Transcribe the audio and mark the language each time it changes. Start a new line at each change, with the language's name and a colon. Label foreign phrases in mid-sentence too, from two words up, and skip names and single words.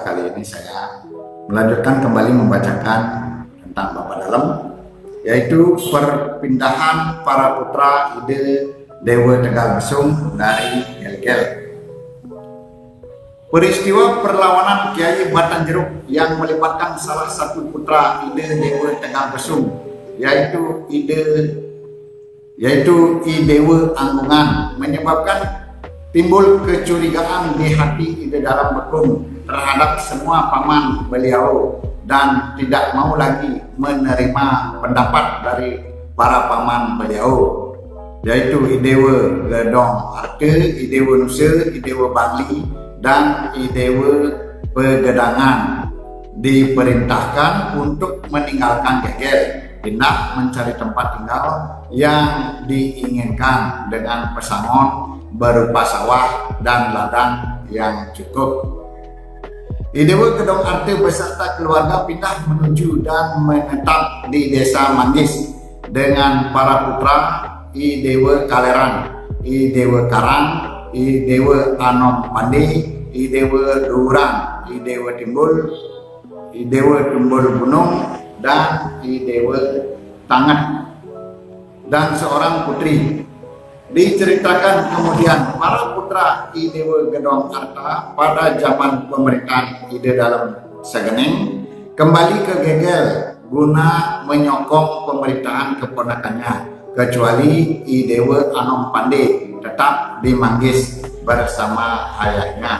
Indonesian: Kali ini saya melanjutkan kembali membacakan tentang Bapa Dalem, yaitu perpindahan para putra ide Dewa Tegal Besung dari Gel-Gel. Peristiwa perlawanan Kiai Batan Jeruk yang melibatkan salah satu putra ide Dewa Tegal Besung, yaitu I Dewa Anggungan, menyebabkan timbul kecurigaan di hati Ide Dalam Bekung terhadap semua paman beliau dan tidak mau lagi menerima pendapat dari para paman beliau, yaitu I Dewa Gedong Arte, I Dewa Nusa, I Dewa Bangli, dan I Dewa Pegedangan diperintahkan untuk meninggalkan Gel-Gel, pindah mencari tempat tinggal yang diinginkan dengan pesangon berupa sawah dan ladang yang cukup. I Dewa Gedong Arte beserta keluarga pindah menuju dan menetap di desa Manggis dengan para putra I Dewa Kaleran, I Dewa Karang, I Dewa Anom Pandi, I Dewa Durang, I Dewa Timbul, I Dewa Tumbul Gunung, dan I Dewa Tangan, dan seorang putri. Diceritakan kemudian para putra I Dewa Gedong Arta pada zaman pemerintahan Ide Dalam Segeneng kembali ke Gel-Gel guna menyokong pemerintahan keponakannya, kecuali I Dewa Anom Pande tetap di Manggis bersama ayahnya.